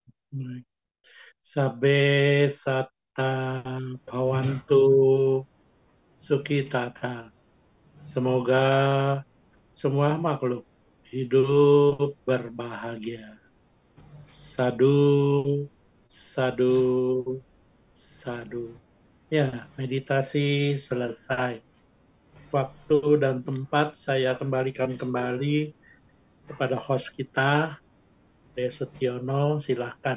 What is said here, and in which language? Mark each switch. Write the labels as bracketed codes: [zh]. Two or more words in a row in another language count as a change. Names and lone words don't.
[id] Baik. [pi] Sabe sata bhavantu sukitata. [id] Semoga semua makhluk hidup berbahagia. [pi] Sadu, sadu, sadu. [id] Ya, meditasi selesai. Waktu dan tempat saya kembalikan kembali kepada host kita, Desetiono, silahkan.